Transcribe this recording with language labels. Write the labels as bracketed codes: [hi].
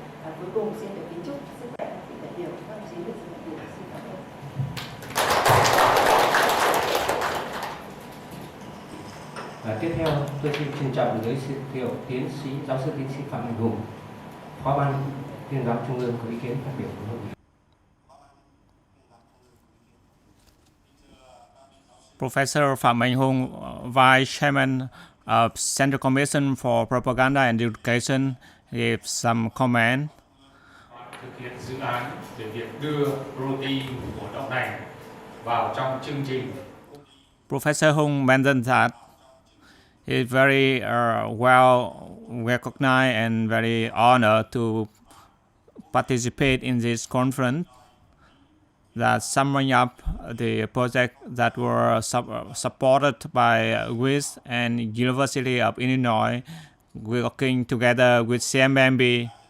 [vi] Cuối cùng xin được kính chúc sức khỏe vị đại biểu, các đồng chí được sự đại biểu, xin cảm ơn. Tiếp theo tôi xin trân trọng giới thiệu tiến sĩ giáo sư tiến sĩ Phạm Mạnh Hùng, Phó ban Tuyên giáo Trung ương có ý kiến phát biểu của hội nghị. [en] Professor Phạm Mạnh Hùng, Vice Chairman of Central Commission for Propaganda and Education, gave some comment. [vi] thực hiện dự án về việc đưa protein của đậu nành vào trong chương trình. [en] Professor Hung mentioned that he's very well recognized and very honored to participate in this conference, that summing up the project that were supported by WISHH and University of Illinois, working together with Cmmb.